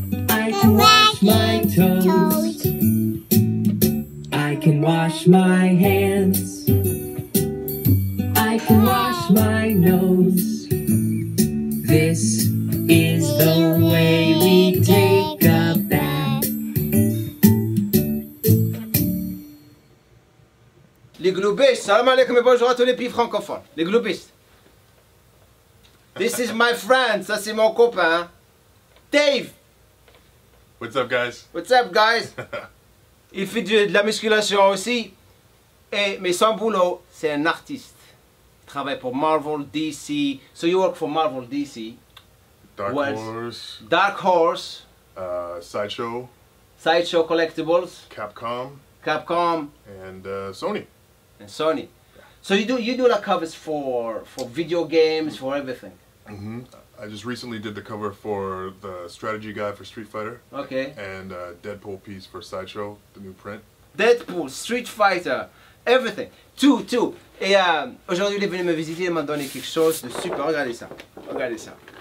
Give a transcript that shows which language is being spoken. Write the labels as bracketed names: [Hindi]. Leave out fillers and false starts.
[English] I can wash my toes. I can wash my hands. I can wash my nose. This is the way we take a bath. [French] Les globistes, [Arabic] salam alaikum [French] et bonjour à tous les pays francophones. Les globistes. [English] This is my friend, [French] ça c'est mon copain. [English] Dave. What's up, guys? What's up, guys? [French] Il fait de la musculation aussi. Mais son boulot, c'est un artiste. Il travaille pour Marvel, DC. [English] So you work for Marvel, DC. Dark What? Horse, Dark Horse, Sideshow, Sideshow Collectibles, Capcom, Capcom, and Sony. and Sony. So you do like covers for video games, for everything. I just recently did the cover for the strategy guide for Street Fighter Okay. and Deadpool piece for Sideshow, the new print. Deadpool, Street Fighter, everything. [French] Tout. Et aujourd'hui, il est venu me visiter, il m'a donné quelque chose de super. Regardez ça. Regardez ça.